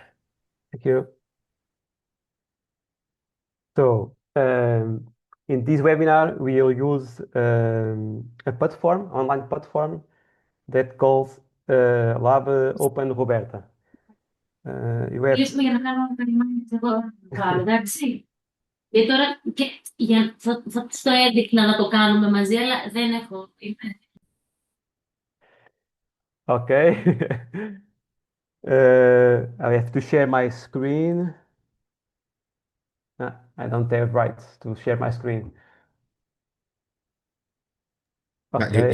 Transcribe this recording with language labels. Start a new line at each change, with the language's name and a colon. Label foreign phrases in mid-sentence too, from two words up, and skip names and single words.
English: Thank you. So, in this webinar, we will use a platform, online platform that calls Lab Open Roberta. You have
Greek: Ήρθαμε για να κάνουμε ένα περιμένεις εδώ πάλι, εντάξει. Και τώρα θα της το έδειχνα να το κάνουμε μαζί, αλλά δεν έχω.
English: okay. I have to share my screen. I don't have rights to share my screen. Okay,